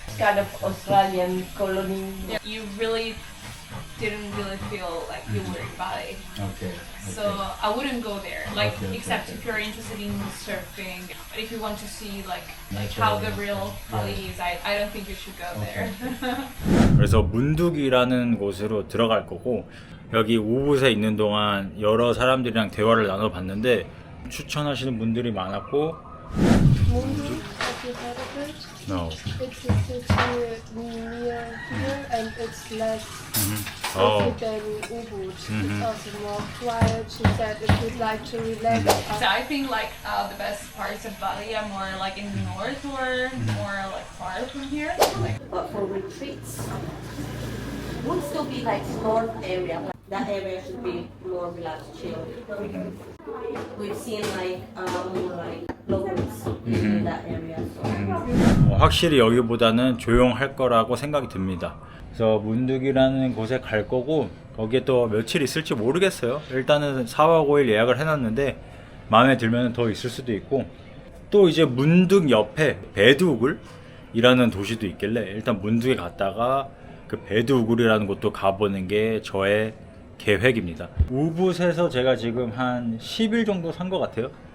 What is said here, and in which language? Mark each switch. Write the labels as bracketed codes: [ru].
[en] Kind of Australian colony. Yeah, you really didn't really feel like you were in Bali. Okay. So I wouldn't go there, like Okay, except okay. if you're interested in surfing. But if you want to see like how the real Bali is, I don't think you should go there. [ko] 그래서 문득이라는 곳으로 들어갈 거고, 여기 우붓에 있는 동안 여러 사람들이랑 대화를 나눠봤는데 추천하시는 분들이 많았고. [en] Mundu, have you heard of it? No. It's a city near here and it's less Oh. busy than Ubud. It's also more quiet. She said if you'd like to relax. So I think like the best parts of Bali are more like in the north or more like far from here. Like, But for retreats, would still be like north area. That area should be more relaxed, chill. We've seen like more like locals in that area. So. [ko] 확실히 여기보다는 조용할 거라고 생각이 듭니다. 그래서 문득이라는 곳에 갈 거고, 거기에 또 며칠 있을지 모르겠어요. 일단은 4박 5일 예약을 해놨는데 마음에 들면 더 있을 수도 있고, 또 이제 문득 옆에 베두글이라는 도시도 있길래 일단 문득에 갔다가 그 베두글이라는 곳도 가보는 게 저의 계획입니다. 우붓에서 제가 지금 한 10일 정도 산 것 같아요.